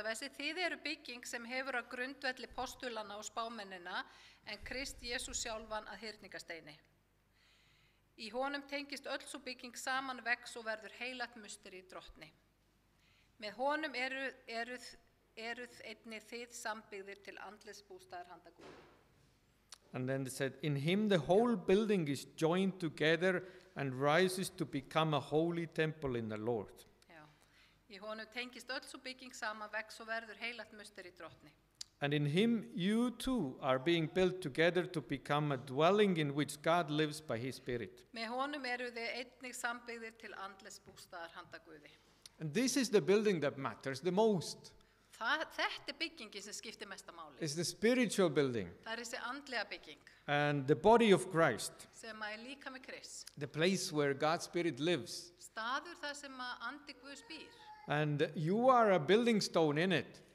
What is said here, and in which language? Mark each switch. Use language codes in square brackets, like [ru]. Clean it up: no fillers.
[is] versi, þið eru bygging sem hefur að grundvelli postulana og spámennina en Krist Jesús sjálfan að hyrningasteini. Í honum tengist öll svo bygging saman vex og verður heilagt musteri í drottni. Með honum eruð einnig þið sambyggðir til andlegs bústaðar handa Guði. [en] And then it said, in him the whole building is joined together and rises to become a holy temple in the Lord. [is] Já. Í honum tengist öll svo bygging saman vex og verður heilagt musteri í drottni. [en] And in him you too are being built together to become a dwelling in which God lives by his Spirit. [is] Með honum eruð þið einnig sambyggðir til andlegs bústaðar handa Guði. [en] And this is the building that matters the most. [is] Þetta byggingin sem skiptir mesta máli. [en] It's the spiritual building [is] Það þessi andlega bygging [en] and the body of Christ, [is] sem líka með Krist. [en] the place where God's Spirit lives. [is] Staður þar sem andi Guðs býr. [en] And you are a building stone in it.